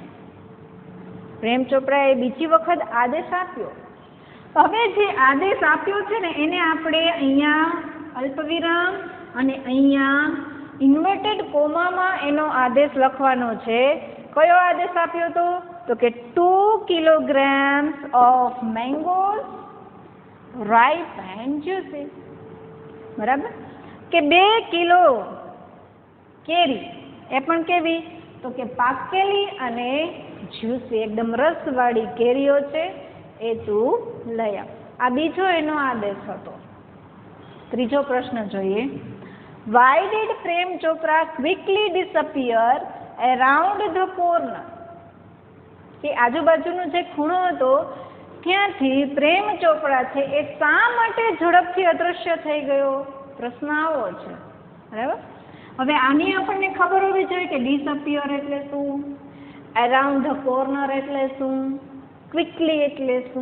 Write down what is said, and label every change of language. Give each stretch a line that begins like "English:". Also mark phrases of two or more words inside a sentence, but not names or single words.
Gujarati: પ્રેમ ચોપરાએ બીજી વખત આદેશ આપ્યો. હવે જે આદેશ આપ્યો છે ને એને આપણે અહીંયા અલ્પવિરામ અને અહીંયા ઇન્વર્ટેડ કોમામાં એનો આદેશ લખવાનો છે. કયો આદેશ આપ્યો હતો? તો કે
English: 2 kilograms of mangoes ripe and juicy.
Gujarati: બરાબર? કે 2 કિલો કેરી, એ પણ કેવી? તો કે પાકેલી અને જ્યુસી, એકદમ રસવાળી કેરીઓ છે એ તું લઈ આવ. આ બીજો એનો આદેશ હતો. ત્રીજો પ્રશ્ન જોઈએ.
English: Why did પ્રેમ ચોપરા quickly disappear around the corner?
Gujarati: કે આજુબાજુનો જે ખૂણો હતો ત્યાંથી પ્રેમ ચોપરા છે એ શા માટે ઝડપથી અદૃશ્ય થઈ ગયો? પ્રશ્ન આવો છે. બરાબર? હવે આની આપણને ખબર હોવી જોઈએ કે ડિસઅપિયર એટલે શું,
English: around the corner
Gujarati: એટલે શું, ક્વિકલી એટલે શું.